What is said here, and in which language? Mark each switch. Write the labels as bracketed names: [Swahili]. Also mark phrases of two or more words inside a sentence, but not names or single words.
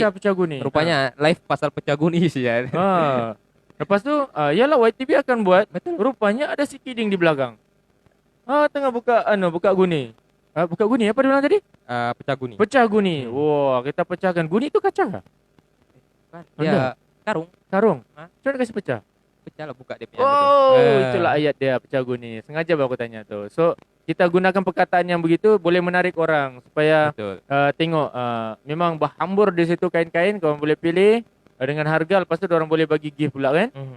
[Malay] pecah guni. rupanya live pasal pecah guni sih ya. Lepas tu yalah YTV akan buat. Betul. Rupanya ada si Kiding di belakang. Tengah buka guni. Buka guni apa dia bilang tadi? Pecah guni. Pecah guni. Wah, kita pecahkan. Guni itu kaca kah? Ya karung. Karung. Hah? Macam mana kasih pecah? Pecah lah buka dia punya. Oh, gitu. itulah ayat dia pecah guni. Sengaja aku tanya tu. So, kita gunakan perkataan yang begitu boleh menarik orang supaya Betul. tengok memang berhambur di situ kain-kain, kau boleh pilih dengan harga, lepas tu orang boleh bagi gift pula kan?